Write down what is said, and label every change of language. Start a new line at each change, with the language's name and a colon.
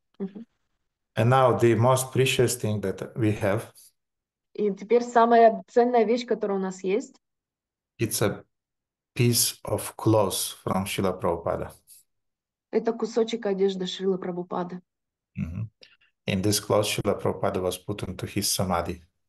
English: And now the most precious thing that we have.
Russian: И теперь самая ценная вещь, которая у нас есть.
English: It's a piece of cloth from Srila Prabhupada.
Russian: Это кусочек одежды Шрилы Прабхупады.
English: In this cloth, Srila Prabhupada was put into his samadhi.